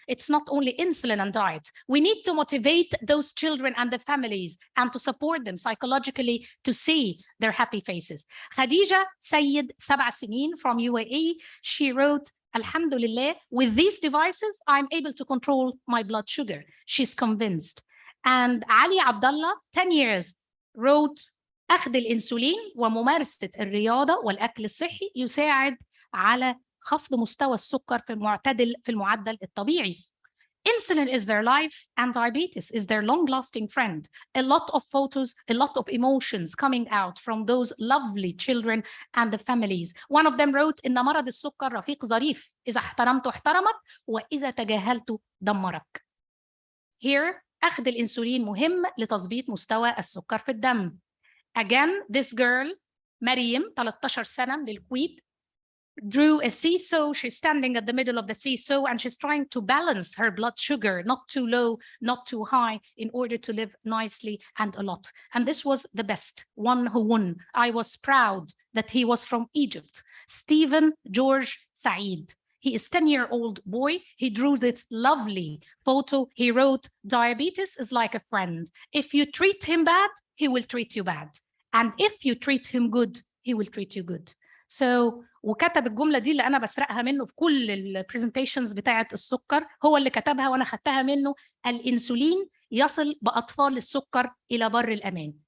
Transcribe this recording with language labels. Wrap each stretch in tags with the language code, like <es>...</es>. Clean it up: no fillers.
<en>It's not only insulin and diet. We need to motivate those children and the families and to support them psychologically to see their happy faces. Khadija Sayed,</en> <ar>7 سنين</ar> <en>from UAE, she wrote, "Alhamdulillah, with these devices, I'm able to control my blood sugar." She's convinced. And Ali Abdullah, 10 years, wrote,</en> <ar>أخذ الإنسولين وممارسة الرياضة والأكل الصحي يساعد على خفض مستوى السكر في المعدل الطبيعي.</ar> <en>Insulin is their life and diabetes is their long-lasting friend. A lot of photos, a lot of emotions coming out from those lovely children and the families. One of them wrote,</en> <ar>"إن مرض السكر رفيق ظريف، إذا احترمته احترمك وإذا تجاهلته دمرك." Here, أخذ الإنسولين مهم لتظبيط مستوى السكر في الدم.</ar> <en>Again, this girl, Mariam,</en> <ar>13 سنة من الكويت,</ar> <en>drew a seesaw. She's standing at the middle of the seesaw and she's trying to balance her blood sugar, not too low, not too high, in order to live nicely and a lot. And this was the best one who won. I was proud that he was from Egypt. Stephen George Said. He is a 10-year-old boy. He drew this lovely photo. He wrote, "Diabetes is like a friend. If you treat him bad, he will treat you bad. And if you treat him good, he will treat you good."</en> <ar>So, وكتب الجملة دي اللي أنا بسرقها منه في كل البرزنتيشنز بتاعة السكر، هو اللي كتبها وأنا خدتها منه. "الإنسولين يصل بأطفال السكر إلى بر الأمان."</ar>